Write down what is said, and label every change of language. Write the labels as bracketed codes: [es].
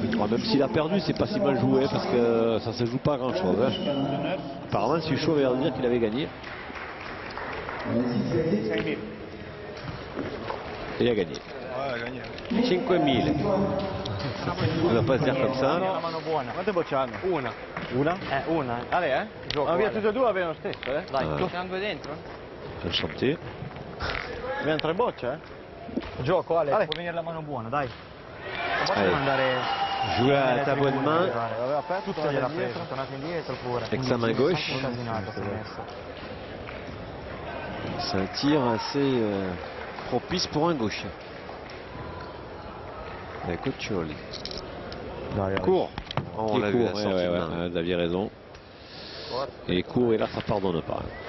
[fr] Même s'il a perdu, c'est pas si mal joué parce que ça se joue pas à grand chose. Hein. Apparemment, Suchot avait l'air de dire qu'il avait gagné. Et il a gagné. 5000. On va pas se dire comme ça. [it] Quante bocce hanno? Una. Una? Una. Ale, Gioco. Ma via tutte e due avevano lo stesso, Dai, Siamo due dentro? [fr] Enchanté. [it] Abbiamo 3 bocce, Gioco, Ale, può venire la mano buona, dai. Non possiamo andare... [fr] Jouer à ta bonne main. [it] Aveva aperto, tutta gliela presa, è tornato indietro pure. [fr] Avec sa main gauche. C'est un tir assez propice pour un gaucher. Coccioli. Court. Oh, on l'a vu, vous aviez raison. Et court, et là, ça pardonne pas.